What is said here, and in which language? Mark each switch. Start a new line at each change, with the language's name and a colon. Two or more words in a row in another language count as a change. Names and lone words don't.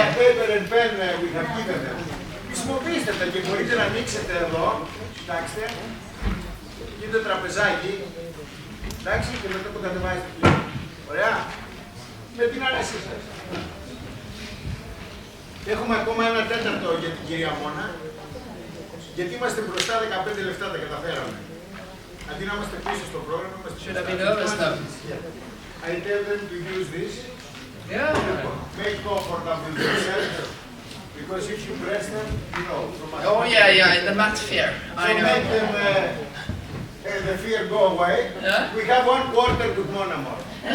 Greek: Χρησιμοποιήστε τα και μπορείτε να ανοίξετε εδώ, κοιτάξτε, είναι το τραπεζάκι, εντάξει, και μετά το κατεβάζετε πλέον. Ωραία, με την άρεσή σας. Έχουμε ακόμα 1/4 για την κυρία Μόνα, γιατί είμαστε μπροστά 15 λεπτά, τα καταφέραμε. Αντί να είμαστε πίσω στο πρόγραμμα, είμαστε πίσω.
English: I tell them to use this. Yeah. Make comfortable yourself. Because if you press them, you know. Oh yeah, the math fear. I know. Make them the fear go away. Yeah? We have 1/4 to Mona more.